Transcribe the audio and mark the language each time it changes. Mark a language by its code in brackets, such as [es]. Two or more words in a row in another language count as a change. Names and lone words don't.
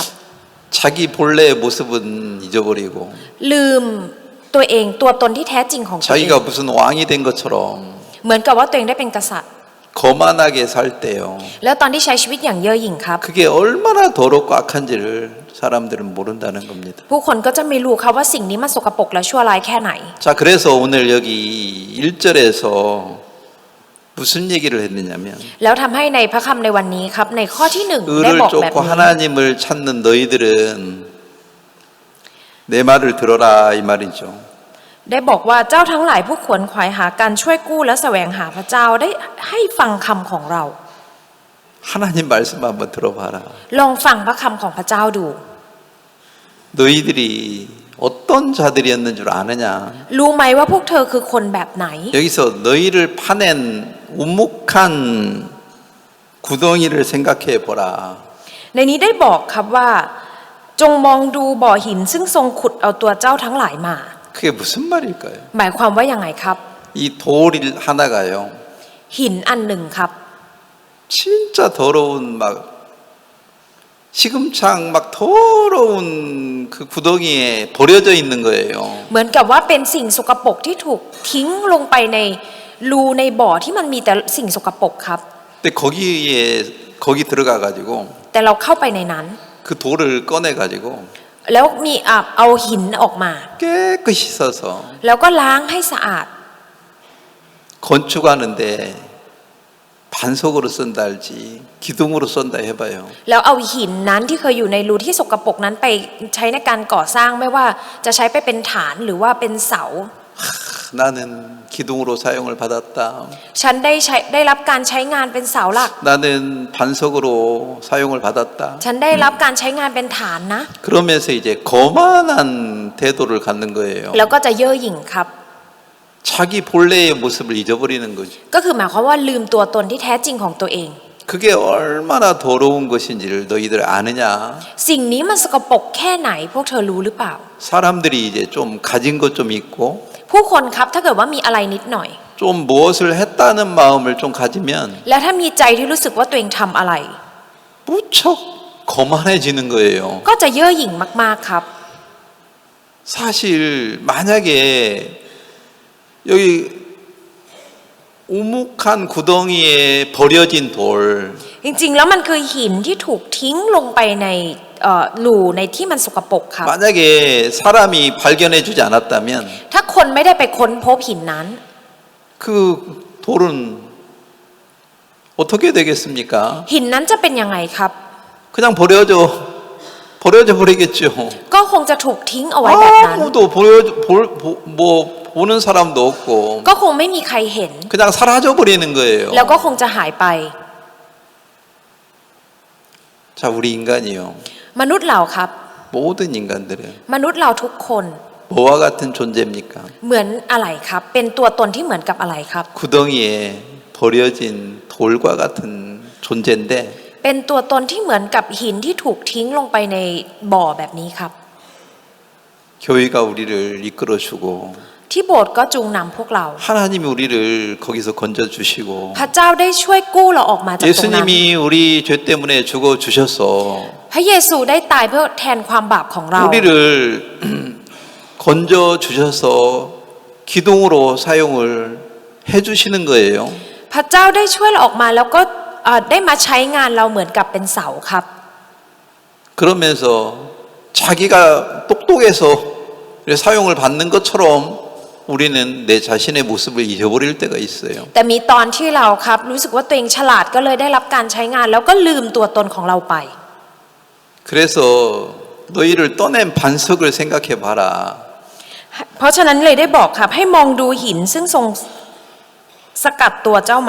[ko] 자기 본래의 모습은 잊어버리고 [th] ลืมตัวเองตัวตนที่แท้จริงของตัวเอง [ko] 자기가 무슨 왕이 된 것처럼 [th] เหมือนกับว่าตัวเองได้เป็นกษัตริย์ [ko] 거만하게 살 때요. [th] แล้วตอนที่ใช้ชีวิตอย่างเย่อหยิ่งครับ [ko] 그게 얼마나 더럽고 악한지를 사람들은 모른다는 겁니다. [th] ผู้คนก็จะไม่รู้ครับว่าสิ่งนี้มันสกปรกและชั่วร้ายแค่ไหน [ko] 자, 그래서 오늘 여기 1절에서 무슨 얘기를 했느냐면 [th] แล้วทำให้ในพระคำในวันนี้ครับในข้อที่1ได้ [ko] 의를 [th] บอกแบบ [ko] 쫓고 [th] นี้ [ko] 하나님을 찾는 너희들은 내 말을 들어라 이 말이죠. [th] ได้บอกว่าเจ้าทั้งหลายผู้ขวนขวายหาการช่วยกู้และแสวงหาพระเจ้าได้ให้ฟังคำของเรา [ko] 하나님 말씀 한번 들어봐라. [th] ลองฟังพระคำของพระเจ้าดู [ko] 너희들이 어떤 자들이었는 줄 아느냐? [th] รู้ไหมว่าพวกเธอคือคนแบบไหน [ko] 여기서 너희를 파낸 우묵한 구덩이를 생각해 보라. [th] ในนี้ได้บอกครับว่าจงมองดูบ่อหินซึ่งทรงขุดเอาตัวเจ้าทั้งหลายมา [ko] 그게 무슨 말일까요? [th] หมายความว่ายังไงครับ [ko] 이 돌 하나가요. [th] หินอันหนึ่งครับ [ko] 진짜 더러운 막 시금창 막 더러운 그 구덩이에 버려져 있는 거예요. [th] เหมือนกับว่าเป็นสิ่งสกปรกที่ถูกทิ้งลงไปในรูในบ่อที่มันมีแต่สิ่งสกปรกครับ [ko] 근데 거기 들어가 가지고 [th] แต่เราเข้าไปในนั้น [ko] 그 돌을 꺼내 가지고 [th] แล้วมีเอาหินออกมา [ko] 깨끗이 써서 [th] แล้วก็ล้างให้สะอาด [ko] 건축하는데 반석으로 쓴다 할지 기둥으로 쏜다 해봐요. [th] แล้วเอาหินนั้นที่เคยอยู่ในรูที่สกปรกนั้นไปใช้ในการก่อสร้างไม่ว่าจะใช้ไปเป็นฐานหรือว่าเป็นเสา [ko] 나는 기둥으로 사용을 받았다. [th] ฉันได้รับการใช้งานเป็นเสาหลัก [ko] 나는 반석으로 사용을 받았다. [th] ฉันได้รับการใช้งานเป็นฐานนะ [ko] 그러면서 이제 거만한 태도를 갖는 거예요. [th] แล้วก็จะเย่อหยิ่งครับ [ko] 자기 본래의 모습을 잊어버리는 거죠. [th] ก็คือหมายความว่าลืมตัวตนที่แท้จริงของตัวเอง [ko] 그게 얼마나 더러운 것인지를 너희들 아느냐? [th] สิ่งนี้มันสกปรกแค่ไหนพวกเธอรู้หรือเปล่า [ko] 사람들이 이제 좀 가진 것 좀 있고 [th] ผู้คนครับถ้าเกิดว่ามีอะไรนิดหน่อย [ko] 좀 무엇을 했다는 마음을 좀 가지면 [th] แล้วถ้ามีใจที่รู้สึกว่าตัวเองทำอะไร [ko] 무척 거만해지는 거예요. [th] ก็จะเย่อหยิ่งมากๆครับ [ko] 사실 만약에 여기 우묵한 구덩이에 버려진 돌 [th] จริงๆแล้วมันคือหินที่ถูกทิ้งลงไปในหลู่ในที่มันสกปรกครับ [ko] 만약에 사람이 발견해주지 않았다면 [th] ถ้าคนไม่ได้ไปค้นพบหินนั้น [ko] 그 돌은 어떻게 되겠습니까? [th] หินนั้นจะเป็นยังไงครับ [ko] 그냥 버려져 버리겠죠. [th] ก็คงจะถูกทิ้งเอาไว้แบบนั้น [ko] 아무도 보는 사람도 없고 [th] ก็คงไม่มีใครเห็น [ko] 그냥 사라져 버리는 거예요. [th] แล้วก็คงจะหายไป [ko] 자, 우리 인간이요. [th] มนุษย์เราครับ [ko] 모든 인간들은 [th] มนุษย์เราทุกคน [ko] 뭐와 같은 존재입니까? [th] เหมือนอะไรครับ เป็นตัวตนที่เหมือนกับอะไรครับ [ko] 구덩이에 버려진 돌과 같은 존재인데 [th] เป็นตัวตนที่เหมือนกับหินที่ถูกทิ้งลงไปในบ่อแบบนี้ครับ [ko] 교회가 우리를 이끌어주고 [th] ที่โบสถ์ก็จูงนำพวกเรา [ko] 하나님이 우리를 거기서 건져주시고 [th] พระเจ้าได้ช่วยกู้เราออกมาจากตรงนั้น [ko] 예수님이 우리 죄 때문에 죽어주셔서 [th] พระเยซูได้ตายเพื่อแทนความบาปของเรา [ko] 우리를 건져주셔서 기둥으로 사용을 해주시는 거예요. [th] พระเจ้าได้ช่วยเราออกมาแล้วก็ได้มาใช้งานเราเหมือนกับเป็นเสาครับ [ko] 그러면서 자기가 똑똑해서 사용을 받는 것처럼 우리는 내 자신의 모습을 잊어버릴 때가 있어요. [th] แต่มีตอนที่เราครับรู้สึกว่าตัวเองฉลาดก็เลยได้รับการใช้งานแล้วก็ลืมตัวตนของเราไป [ko] 그래서 너희를 떠낸 반석을 생각해 봐라. [th] เพราะฉะนั้นเลยได้บอกครับให้มองดูหินซึ่งทรงสกัดตัวเจ้ามา